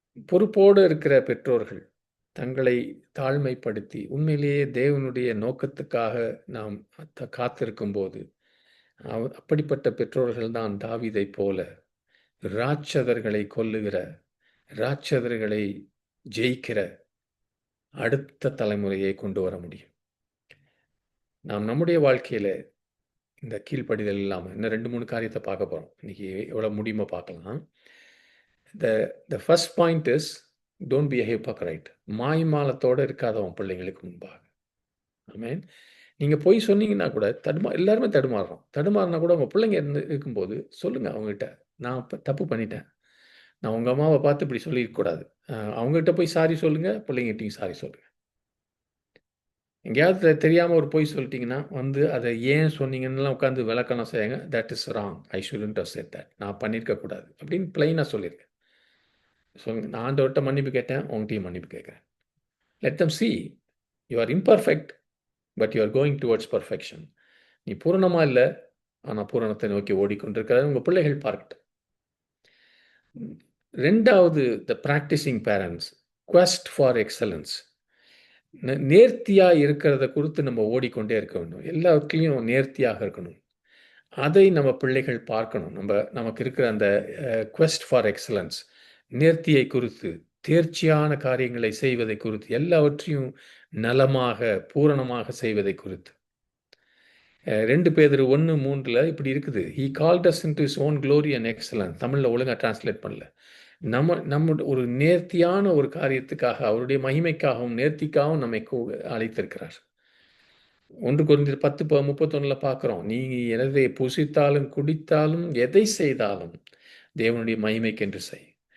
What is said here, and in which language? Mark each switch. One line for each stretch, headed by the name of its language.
Tamil: பொறுப்போடு இருக்கிற பெற்றோர்கள் தங்களை தாழ்மைப்படுத்தி உண்மையிலேயே தேவனுடைய நோக்கத்துக்காக நாம் காத்திருக்கும் போது, அப்படிப்பட்ட பெற்றோர்கள் தான் தாவீதை போல ராட்சதர்களை கொல்லுகிற, ராட்சதர்களை ஜெயிக்கிற அடுத்த தலைமுறையை கொண்டு வர முடியும். நாம் நம்முடைய வாழ்க்கையில் இந்த கீழ்ப்படிதல் இல்லாமல் இன்னும் 2-3 காரியத்தை பார்க்க போகிறோம். இன்னைக்கு எவ்வளோ முடியுமோ பார்க்கலாம்.
English: The first point is, don't be a hypocrite.
Tamil: மாய்மாலத்தோடு இருக்காதவன் பிள்ளைங்களுக்கு முன்பாக. ஆமென். நீங்கள் போய் சொன்னீங்கன்னா கூட எல்லாருமே தடுமாறினா கூட உங்கள் பிள்ளைங்க இருக்கும்போது சொல்லுங்கள் அவங்ககிட்ட, நான் தப்பு பண்ணிட்டேன், நான் உங்கள் அம்மாவை பார்த்து இப்படி சொல்லியிருக்கக்கூடாது. அவங்ககிட்ட போய் சாரி சொல்லுங்கள், பிள்ளைங்கிட்டையும் சாரி சொல்லுங்கள். எங்கேயாவது தெரியாமல் ஒரு பொய் சொல்லிட்டீங்கன்னா அதை ஏன் சொன்னீங்கன்னுலாம் உட்காந்து விளக்கணும் செய்யுங்க.
English: that is wrong, I shouldn't have said that,
Tamil: நான் பண்ணியிருக்கக்கூடாது அப்படின்னு பிளைனாக சொல்லியிருக்கேன். நான் ஆண்டவர்கிட்ட மன்னிப்பு கேட்டேன், உங்கள்கிட்டையும் மன்னிப்பு கேட்குறேன்.
English: Let them see you are imperfect but you are going towards perfection.
Tamil: நீ பூரணமாக இல்லை, ஆனால் பூரணத்தை நோக்கி ஓடிக்கொண்டிருக்கிறது உங்கள் பிள்ளைகள் பார்க்கட்டும்.
English: 2வது, the practicing parents quest for excellence.
Tamil: நேர்த்தியாக இருக்கிறத குறித்து நம்ம ஓடிக்கொண்டே இருக்க வேண்டும். எல்லாத்துலேயும் நேர்த்தியாக இருக்கணும். அதை நம்ம பிள்ளைகள் பார்க்கணும். நமக்கு இருக்கிற அந்த quest for excellence, நேர்த்தியை குறித்து, தேர்ச்சியான காரியங்களை செய்வதை குறித்து, எல்லாவற்றையும் நலமாக பூரணமாக செய்வதை குறித்து. 2 பேதுரு 1:3 இப்படி இருக்குது.
English: He called us into his own glory and excellence.
Tamil: தமிழில் ஒழுங்காக டிரான்ஸ்லேட் பண்ணல. நம்ம ஒரு நேர்த்தியான ஒரு காரியத்துக்காக, அவருடைய மகிமைக்காகவும் நேர்த்திக்காகவும் நம்மை அழைத்திருக்கிறார். 1 கொரிந்தியர் 10:31 பார்க்குறோம், நீங்கள் எதை புசித்தாலும் குடித்தாலும் எதை செய்தாலும் தேவனுடைய மகிமைக்கென்று செய்.